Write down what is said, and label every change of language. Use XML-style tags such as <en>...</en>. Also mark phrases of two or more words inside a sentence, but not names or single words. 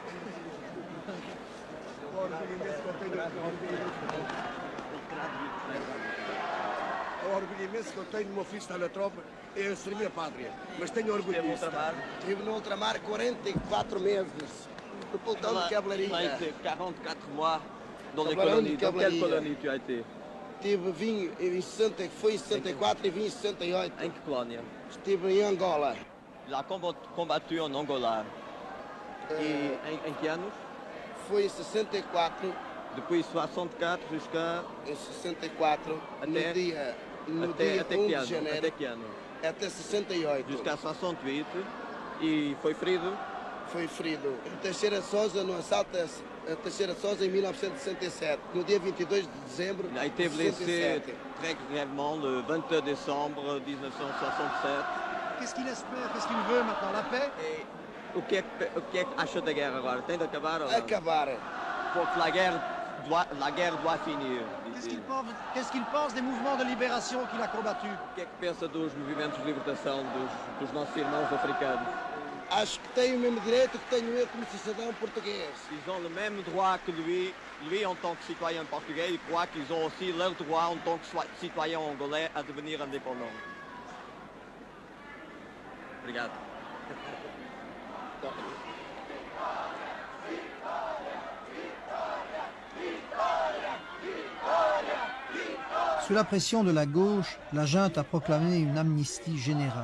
<pt>O orgulho imenso que eu tenho no meu filho está na tropa é servir a pátria. Mas tenho orgulho disso. Estive no ultramar 44 meses. No pelotão de</pt> <fr>Tu as</fr> <pt>cavalaria.</pt> <fr>été 44 mois dans les</fr> <pt>Trabalhando</pt> <fr>colonies.</fr> <pt>de</pt> <fr>Dans quelle</fr> <pt>cavalaria.</pt> <fr>colonie tu as été?</fr> <pt>Vim em 60, foi em 64 e vim em 68. Em que colônia? Estive em Angola. Il a combattu en Angola. Et en que anos? Foi em 64,</pt> <fr>Depuis 64 jusqu'à...</fr> <pt>em 64, Até- no dia Até 1 que de ano? janeiro, Até que ano? até 68.</pt> <fr>Jusqu'à 68.</fr> <pt>E foi ferido? Foi ferido. Teixeira de Sousa, no assalto a Teixeira de Sousa em 1967, no dia 22 de dezembro</pt> <fr>Il a été</fr> <pt>de</pt> <fr>blessé 67. très grièvement le 22 décembre 1967. Qu'est-ce qu'il espère? Qu'est-ce qu'il veut maintenant? La paix?</fr> <pt>E o que é que acha da guerra agora? Tem de acabar ou não? Acabar. Porque a guerra</pt> <fr>la guerre doit finir. Qu'est-ce qu'il pense des mouvements de libération qu'il a combattus?</fr> <pt>O que é que pensa dos movimentos de libertação dos nossos irmãos africanos? Acho que tem o mesmo direito que tenho eu como cidadão português.</pt> <fr>Ils ont le même droit que lui en tant que citoyen portugais, il croit qu'ils ont aussi leur droit en tant que citoyen angolais à devenir indépendants.</fr> <pt>Obrigado.</pt> <fr>Sous la pression de la gauche, la junte a proclamé une amnistie générale.</fr>